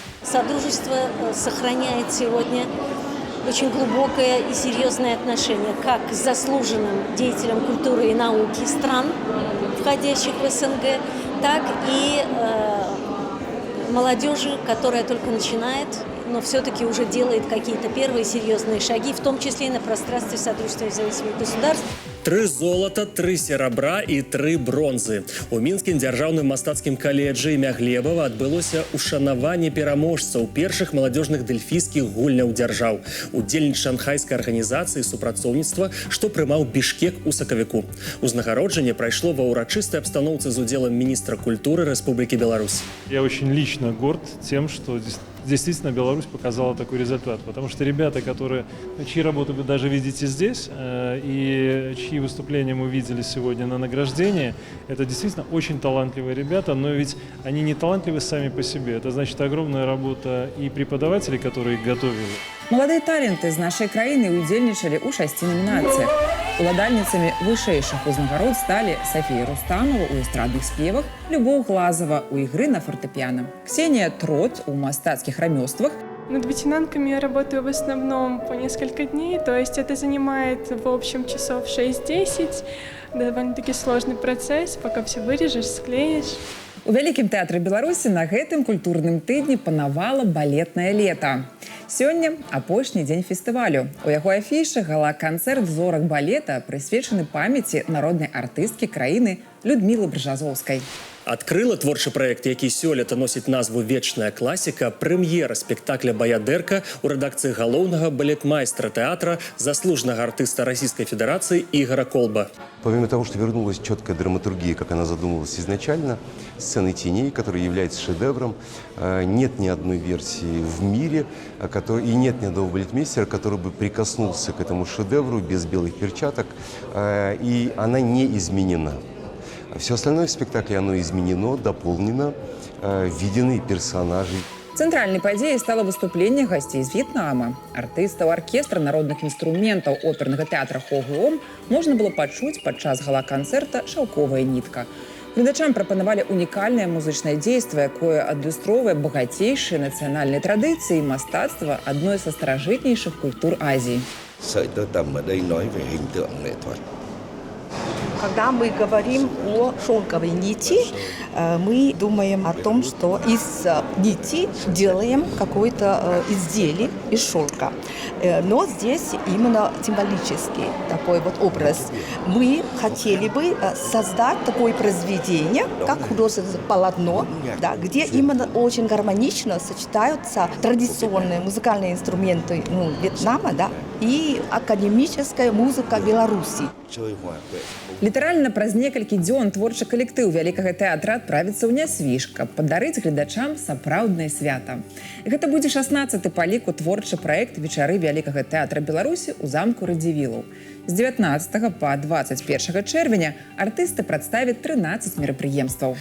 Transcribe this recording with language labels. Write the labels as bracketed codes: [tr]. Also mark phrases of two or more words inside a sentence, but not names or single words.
[ru] Содружество сохраняет сегодня очень глубокое и серьезное отношение как к заслуженным деятелям культуры и науки стран, входящих в СНГ, так и молодежи, которая только начинает, но все-таки уже делает какие-то первые серьезные шаги, в том числе и на пространстве Содружества независимых государств. [be] 3 золата, 3 серабра і 3 бронзы. У Мінскім дзяржаўным мастацкім каледжы імя Глебава адбылося ушанаванне пераможцаў першых маладзёжных дельфійскіх гульняў дзяржаў. Удзельнік шанхайскай арганізацыі супрацоўніцтва, што прымаў Бішкек у сакавіку. Узнагароджанне прайшло ва ўрачыстай абстаноўцы з удзелам міністра культуры Рэспублікі Беларусь. [ru] Я очень лично горд тем, что действительно Беларусь показала такой результат. Потому что ребята, чьи работы вы даже видите здесь, и чьи выступления мы видели сегодня на награждении, это действительно очень талантливые ребята, но ведь они не талантливы сами по себе. Это значит огромная работа и преподавателей, которые их готовили. [be] Маладыя таленты з нашай краіны удзельнічалі ў 6 намінацыях. Уладальніцамі вышэйшых узнагарод сталі Софія Рустамова ў эстрадных спевах, Любоў Глазова ў ігры на фортэпіано, Ксения Трот у мастацкіх рамёствах. [ru] Над ветенанками я работаю в основном по несколько дней, то есть это занимает в общем часов 6-10. Довольно-таки сложный процесс, пока все вырежешь, склеишь. [be] У Вялікім тэатры Беларусі на гэтым культурным тыдні панавала балетнае лета. Сёння апошні дзень фестывалю. У яго афішы гала-канцэрт зорак балета прысвечаны памяці народнай артысткі краіны Людмілы Брыжазоўскай. Адкрыла творчы праект, які сёлета носіць назву «Вечная класіка», прэм'ера спектакля «Баядэрка» у рэдакцыі галоўнага балетмайстра тэатра, [ru] заслуженного артиста Российской Федерации Игоря Колба. Помимо того, что вернулась четкая драматургия, как она задумывалась изначально, «Сцены теней», которая является шедевром, нет ни одной версии в мире, и нет ни одного балетмейстера, который бы прикоснулся к этому шедевру без белых перчаток, и она не изменена. Все остальное в спектакле, оно изменено, дополнено, введены персонажи. [be] Цэнтральнай падзеяй стала выступленне гасцей з В'етнама. Артыстаў аркестра народных інструментаў опернага тэатра «Хогуом» можна было пачуць падчас гала-канцэрта «Шаўковая нітка». Гледачам прапанавалі унікальнае музычнае дзейства, якое адлюстроўвае багацейшыя нацыянальныя традыцыі і мастацтва адной са старажытнейшых культур Азіі. [ru] Когда мы говорим о шелковой нити, мы думаем о том, что из нити делаем какое-то изделие из шелка. Но здесь именно символический такой вот образ. Мы хотели бы создать такое произведение, как художественное полотно, да, где именно очень гармонично сочетаются традиционные музыкальные инструменты Вьетнама, да, и академическая музыка Беларуси. [be] Літаральна праз некалькі дзён творчы калектыў Вялікага тэатра адправіцца ў Нясвіж, каб падарыць гледачам сапраўднае свята. Гэта будзе 16-ы па ліку творчы праект вечары Вялікага тэатра Беларусі ў замку Радзівілаў. З 19 па 21 чэрвеня артысты прадставяць 13 мерапрыемстваў.